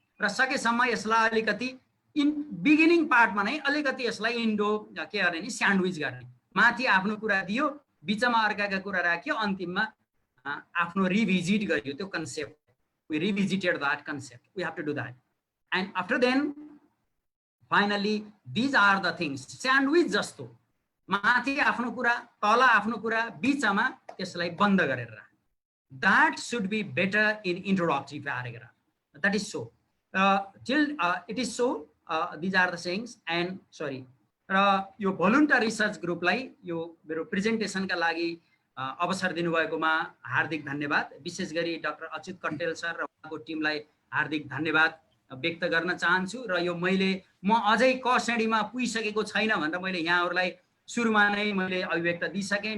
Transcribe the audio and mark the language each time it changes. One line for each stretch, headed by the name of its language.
Nepali: र सकेसम्म यसलाई अलिकति बिगिनिङ पार्टमा नै अलिकति यसलाई के गर्ने नि स्यान्डविच गर्ने, माथि आफ्नो कुरा दियो, बिचमा अर्काका कुरा राख्यो, अन्तिममा आफ्नो रिभिजिट गरियो त्यो concept.
English: We revisited that concept, we have to do that. And after then finally these are the things,
Nepali: sandwich जस्तो माथि आफ्नो कुरा, तल आफ्नो कुरा, बिचमा त्यसलाई बन्द गरेर राख।
English: That should be better in introductive paragraph. That is so till it is so, these are the sayings and sorry।
Nepali: र यो भोलुन्टियर रिसर्च ग्रुपलाई यो मेरो प्रेजेन्टेसनका लागि अवसर दिनुभएकोमा हार्दिक धन्यवाद। विशेष गरी डाक्टर अच्युत कट्टेल सर र उहाँको टिमलाई हार्दिक धन्यवाद व्यक्त गर्न चाहन्छु। र यो म अझै क श्रेणीमा पुगिसकेको छैन भनेर मैले यहाँहरूलाई सुरुमा नै मैले अभिव्यक्त दिइसकेँ।